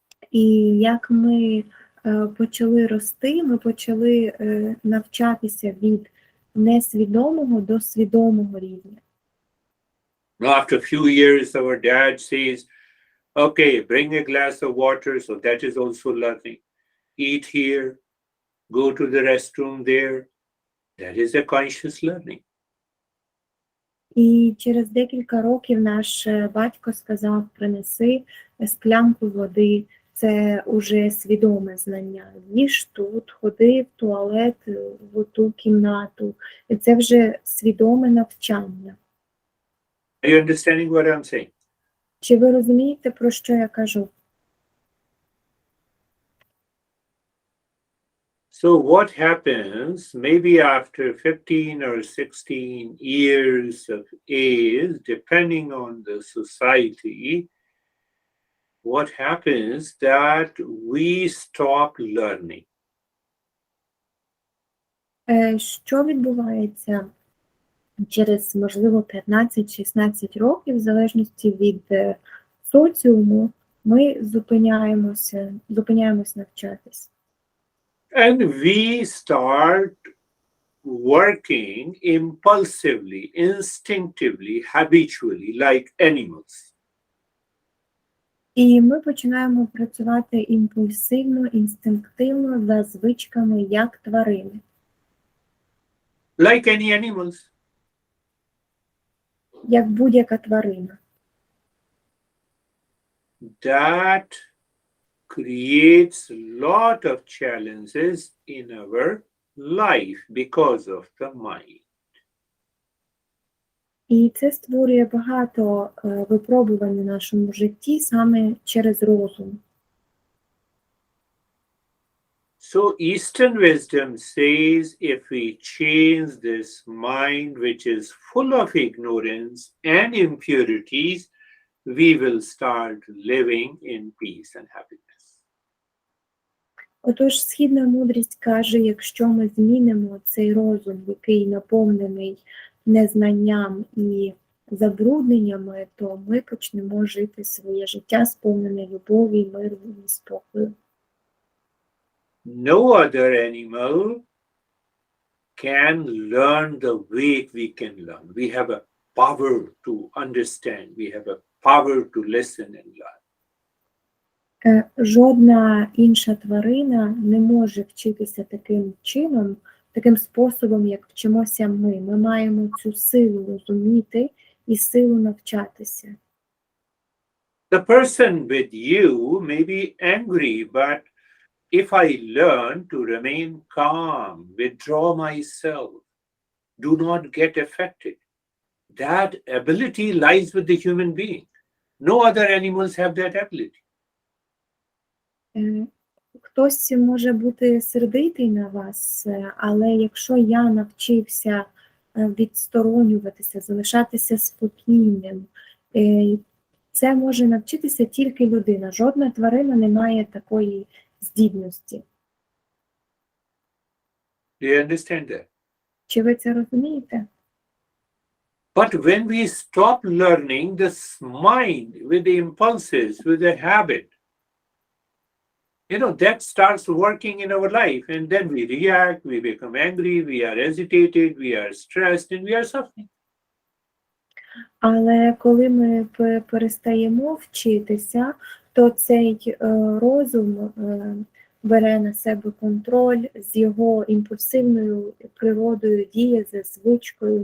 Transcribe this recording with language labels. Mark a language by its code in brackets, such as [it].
[uk] І як ми почали рости, ми почали навчатися від несвідомого до свідомого рівня. [en] Now, after a few years, our dad says, okay, bring a glass of water. So that is also learning. Eat here, go to the restroom there. That is a conscious learning. [uk] І через декілька років наш батько сказав, принеси склянку води. Це уже свідоме знання. Їж тут, ходи в туалет, в ту кімнату. І це вже свідоме навчання. [en] Are you understanding what I'm saying? [uk] Чи ви розумієте, про що я кажу? [en] So what happens maybe after 15 or 16 years of age, depending on the society, what happens that we stop learning. [uk] Що відбувається через, можливо, 15-16 років, в залежності від соціуму, ми зупиняємось навчатись. [en] And we start working impulsively, instinctively, habitually, like animals. [uk] І ми починаємо працювати імпульсивно, інстинктивно, за звичками, як тварини. [en] Like any animals. [uk] Як будь-яка тварина. [en] That creates a lot of challenges in our life because of the mind. [uk] І це створює багато випробувань у нашому житті саме через розум. [en] So Eastern wisdom says if we change this mind which is full of ignorance and impurities, we will start living in peace and happiness. [uk] Отож, східна мудрість каже, якщо ми змінимо цей розум, який наповнений незнанням і забрудненнями, то ми почнемо жити своє життя, сповнене любові, миру і спокою. [en] No other animal can learn the way we can learn. We have a power to understand. We have a power to listen and learn. [uk] Жодна інша тварина не може вчитися таким чином, таким способом, як вчимося ми. Ми маємо цю силу розуміти і силу навчатися. [en] The person with you may be angry, but if I learn to remain calm, withdraw myself, do not get affected, that ability lies with the human being. No other animals have that ability. [uk] Хтось може бути сердитий на вас, але якщо я навчився відсторонюватися, залишатися спокійним, це може навчитися тільки людина. Жодна тварина не має такої здібності. [en] Do you understand that? [uk] Чи ви це розумієте? [en] But when we stop learning this mind with the impulses, with the habit, that starts working in our life, and then we react, we become angry, we are agitated, we are stressed, and we are suffering. [uk] Але коли ми перестаємо вчитися, то цей розум бере на себе контроль, з його імпульсивною природою діє, за звичкою.